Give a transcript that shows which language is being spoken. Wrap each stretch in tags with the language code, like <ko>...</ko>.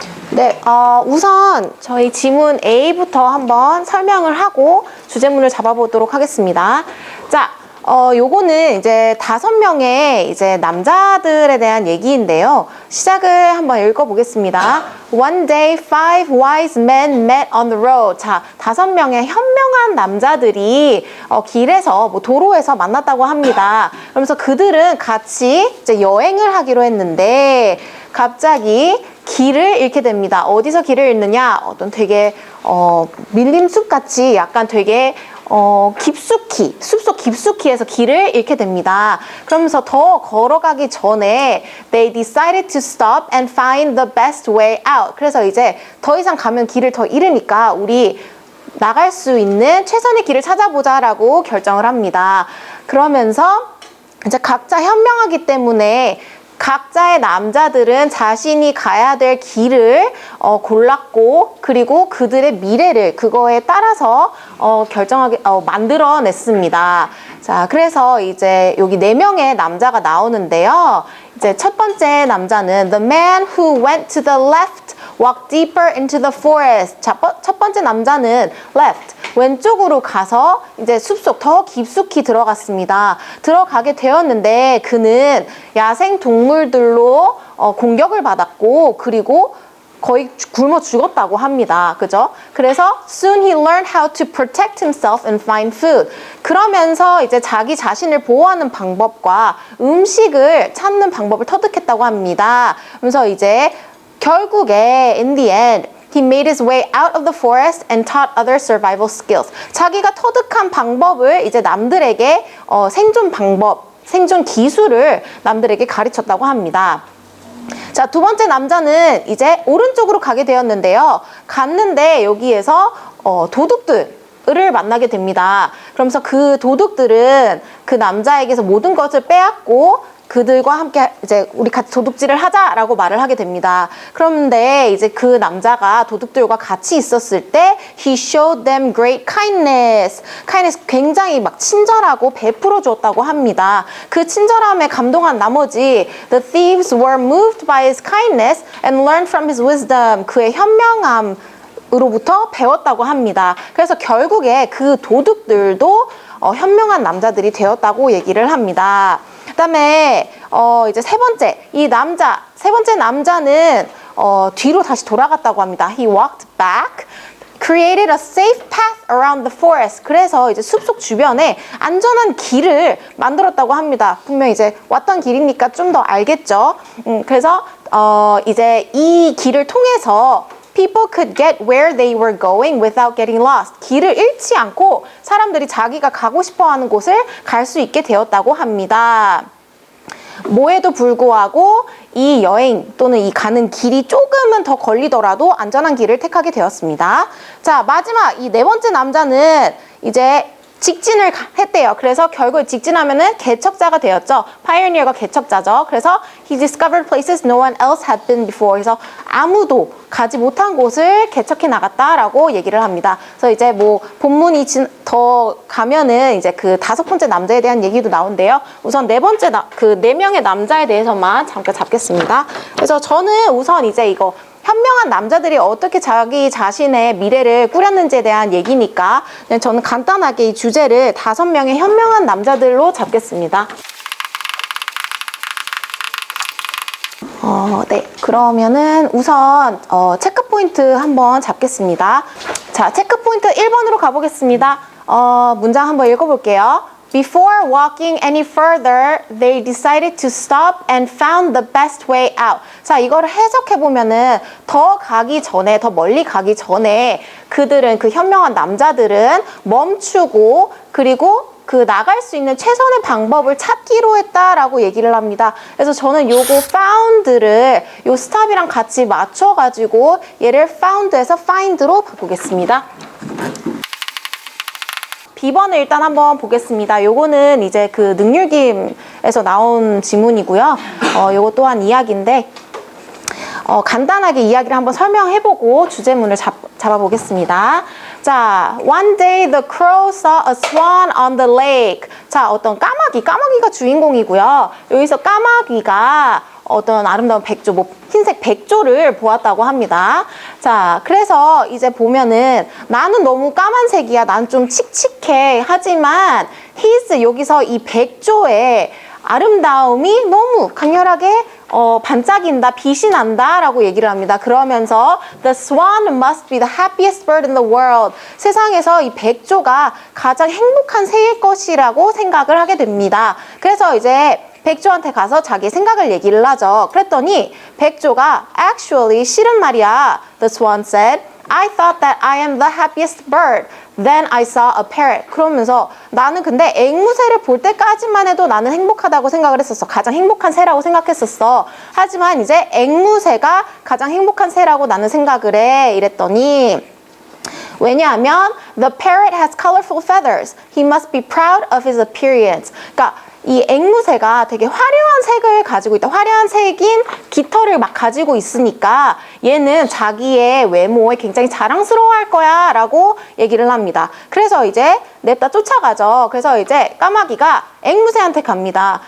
<ko>네, 우선 저희 지문 A부터 한번 설명을 하고 주제문을 잡아보도록 하겠습니다. 자, 요거는 이제 5명의 이제 남자들에 대한 얘기인데요. 시작을 한번 읽어보겠습니다.</ko> <en>One day, 5 wise men met on the road.</en> <ko>자, 5명의 현명한 남자들이 길에서, 도로에서 만났다고 합니다. 그러면서 그들은 같이 이제 여행을 하기로 했는데, 갑자기 길을 잃게 됩니다. 어디서 길을 잃느냐? 어떤 되게 밀림숲 같이 약간 되게 깊숙이, 숲속 깊숙이에서 길을 잃게 됩니다. 그러면서 더 걸어가기 전에</ko> <en>they decided to stop and find the best way out.</en> <ko>그래서 이제 더 이상 가면 길을 더 잃으니까 우리 나갈 수 있는 최선의 길을 찾아보자라고 결정을 합니다. 그러면서 이제 각자 현명하기 때문에 각자의 남자들은 자신이 가야 될 길을 골랐고, 그리고 그들의 미래를 그거에 따라서 만들어냈습니다. 자, 그래서 이제 여기 4명의 남자가 나오는데요. 이제 첫 번째 남자는</ko> <en>The man who went to the left walked deeper into the forest.</en> <ko>자, 첫 번째 남자는 left, 왼쪽으로 가서 이제 숲속 더 깊숙이 들어갔습니다. 들어가게 되었는데 그는 야생 동물들로 공격을 받았고, 그리고 거의 굶어 죽었다고 합니다. 그죠?</ko> <en>그래서 soon he learned how to protect himself and find food.</en> <ko>그러면서 이제 자기 자신을 보호하는 방법과 음식을 찾는 방법을 터득했다고 합니다. 그래서 이제 결국에</ko> <en>in the end he made his way out of the forest and taught other survival skills.</en> <ko>자기가 터득한 방법을 이제 남들에게 생존 방법, 생존 기술을 남들에게 가르쳤다고 합니다. 자, 두 번째 남자는 이제 오른쪽으로 가게 되었는데요. 갔는데 여기에서 도둑들을 만나게 됩니다. 그러면서 그 도둑들은 그 남자에게서 모든 것을 빼앗고 그들과 함께 이제 우리 같이 도둑질을 하자라고 말을 하게 됩니다. 그런데 이제 그 남자가 도둑들과 같이 있었을 때</ko> <en>he showed them great kindness.</en> <ko>kindness 굉장히 막 친절하고 베풀어 주었다고 합니다. 그 친절함에 감동한 나머지</ko> <en>the thieves were moved by his kindness and learned from his wisdom.</en> <ko>그의 현명함 으로부터 배웠다고 합니다. 그래서 결국에 그 도둑들도 현명한 남자들이 되었다고 얘기를 합니다. 그다음에 이제 세 번째 남자는 뒤로 다시 돌아갔다고 합니다.</ko> <en>He walked back, created a safe path around the forest.</en> <ko>그래서 이제 숲속 주변에 안전한 길을 만들었다고 합니다. 분명 이제 왔던 길이니까 좀 더 알겠죠. 그래서 이제 이 길을 통해서</ko> <en>people could get where they were going without getting lost.</en> <ko>길을 잃지 않고 사람들이 자기가 가고 싶어하는 곳을 갈 수 있게 되었다고 합니다. 뭐에도 불구하고 이 여행 또는 이 가는 길이 조금은 더 걸리더라도 안전한 길을 택하게 되었습니다. 자, 마지막 이 4번째 남자는 이제 직진을 했대요. 그래서 결국 직진하면은 개척자가 되었죠. 파이오니어가 개척자죠.</ko> <en>그래서 he discovered places no one else had been before.</en> <ko>그래서 아무도 가지 못한 곳을 개척해 나갔다라고 얘기를 합니다. 그래서 이제 뭐 본문이 더 가면은 이제 그 5번째 남자에 대한 얘기도 나온대요. 우선 4명의 남자에 대해서만 잠깐 잡겠습니다. 그래서 저는 우선 이제 이거 현명한 남자들이 어떻게 자기 자신의 미래를 꾸렸는지에 대한 얘기니까 저는 간단하게 이 주제를 5명의 현명한 남자들로 잡겠습니다. 네, 그러면은 우선 체크 포인트 한번 잡겠습니다. 자, 체크 포인트 1번으로 가보겠습니다. 문장 한번 읽어볼게요.</ko> <en>Before walking any further, they decided to stop and found the best way out.</en> <ko>자, 이거를 해석해보면은 더 가기 전에, 더 멀리 가기 전에 그들은, 그 현명한 남자들은 멈추고 그리고 그 나갈 수 있는 최선의 방법을 찾기로 했다라고 얘기를 합니다. 그래서 저는 요거 found를 요 stop이랑 같이 맞춰가지고 얘를 found에서 find로 바꾸겠습니다. B번을 일단 한번 보겠습니다. 요거는 이제 그 능률김에서 나온 지문이고요. 요거 또한 이야기인데 간단하게 이야기를 한번 설명해보고 주제문을 잡아보겠습니다.</ko> <en>자, one day the crow saw a swan on the lake.</en> <ko>자, 어떤 까마귀가 주인공이고요. 여기서 까마귀가 어떤 아름다운 백조, 흰색 백조를 보았다고 합니다. 자, 그래서 이제 보면은 나는 너무 까만색이야. 난 좀 칙칙해. 하지만 여기서 이 백조의 아름다움이 너무 강렬하게 반짝인다, 빛이 난다 라고 얘기를 합니다.</ko> <en>그러면서 The swan must be the happiest bird in the world.</en> <ko>세상에서 이 백조가 가장 행복한 새일 것이라고 생각을 하게 됩니다. 그래서 이제 백조한테 가서 자기 생각을 얘기를 하죠. 그랬더니 백조가 actually 실은 말이야.</ko> <en>The swan said, I thought that I am the happiest bird. Then I saw a parrot.</en> <ko>그러면서 나는 근데 앵무새를 볼 때까지만 해도 나는 행복하다고 생각을 했었어. 가장 행복한 새라고 생각했었어. 하지만 이제 앵무새가 가장 행복한 새라고 나는 생각을 해. 이랬더니 왜냐하면</ko> <en>the parrot has colorful feathers. He must be proud of his appearance.</en> <ko>그러니까 이 앵무새가 되게 화려한 색을 가지고 있다. 화려한 색인 깃털을 막 가지고 있으니까 얘는 자기의 외모에 굉장히 자랑스러워할 거야 라고 얘기를 합니다. 그래서 이제 냅다 쫓아가죠. 그래서 이제 까마귀가 앵무새한테 갑니다.</ko>